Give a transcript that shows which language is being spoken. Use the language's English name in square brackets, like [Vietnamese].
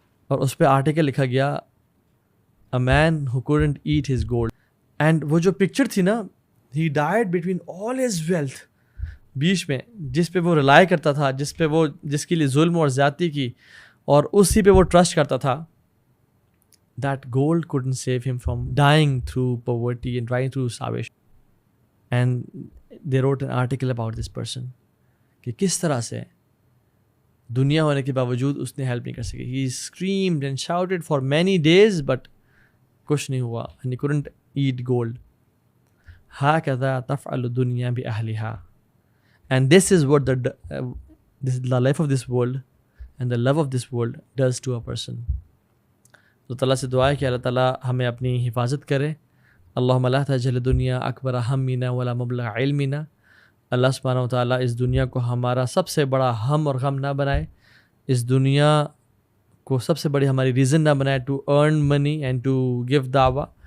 [Urdu] اور اس پہ آرٹیکل لکھا گیا [English] A man who couldn't eat his gold. [Urdu] And وہ جو پکچر تھی نا, [English] he died between all his wealth, [Urdu] بیچ میں جس پہ وہ ریلائی کرتا تھا, جس پہ وہ جس کے لیے ظلم اور زیادتی کی, اور اسی پہ وہ ٹرسٹ کرتا تھا. [English] That gold couldn't save him from dying through poverty and dying through starvation. And they wrote an article about this person [Urdu] کہ کس طرح سے دنیا ہونے کے باوجود اس نے ہیلپ نہیں کر سکی. [English] He screamed and shouted for many days but [Urdu] کچھ نہیں ہوا, [English] and he couldn't eat gold. [Arabic] هكذا تفعل الدنيا بأهلها. [English] And this is what the life of this world and the love of this world does to a person. [Urdu] تو تعالیٰ سے دعا ہے کہ اللہ تعالیٰ ہمیں اپنی حفاظت کرے. [Arabic] اللہم لا تجعل الدنیا اکبر ہمنا ولا مبلغ علمنا. [Urdu] اللہ سبحانہ و تعالیٰ اس دنیا کو ہمارا سب سے بڑا ہم اور غم نہ بنائے, اس دنیا کو سب سے بڑی ہماری ریزن نہ بنائے [English] To earn money and to give دعویٰ.